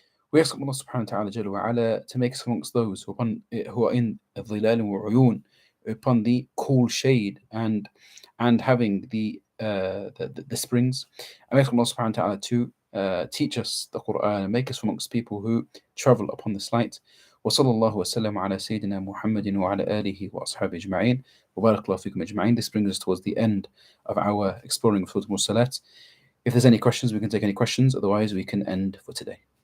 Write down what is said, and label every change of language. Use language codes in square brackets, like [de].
[en] We ask Allah subhanahu wa ta'ala Jalla wa Ala to make us amongst those who are in [ar] dhilal wa uyun, [en] upon the cool shade and having the springs. And we ask Allah subhanahu wa ta'ala to teach us the Quran and make us amongst people who travel upon this light. [ar] وصلى الله وسلم على سيدنا محمد وعلى آله وأصحابه أجمعين وبارك الله فيكم أجمعين. [en] This brings us towards the end of our exploring of Surah Mursalaat. If there's any questions, we can take any questions. Otherwise, we can end for today.